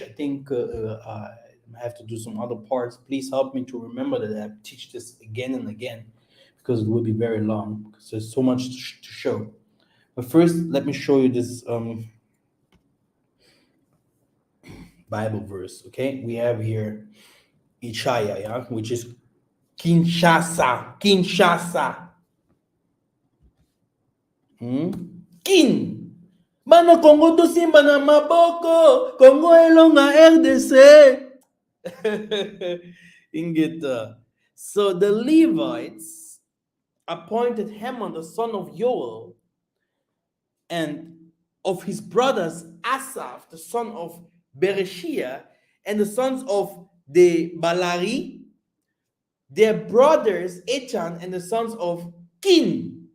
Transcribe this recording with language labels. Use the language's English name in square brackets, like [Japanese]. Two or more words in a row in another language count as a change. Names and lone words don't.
[English] I think I have to do some other parts. Please help me to remember that I have to teach this again and again because it will be very long because there's so much to show. But first, let me show you this Bible verse. Okay, we have here Ishaya, yeah, which is Kinshasa, Kinshasa. Kin. [Lingala] Bana Congo to simba na maboko. Congo elonga RDC. Ingeta. [English] So the Levites appointed Haman, the son of Joel, and of his brothers Asaph, the son of Bereshia, and the sons of the Balari, their brothers Echan, and the sons of Kin.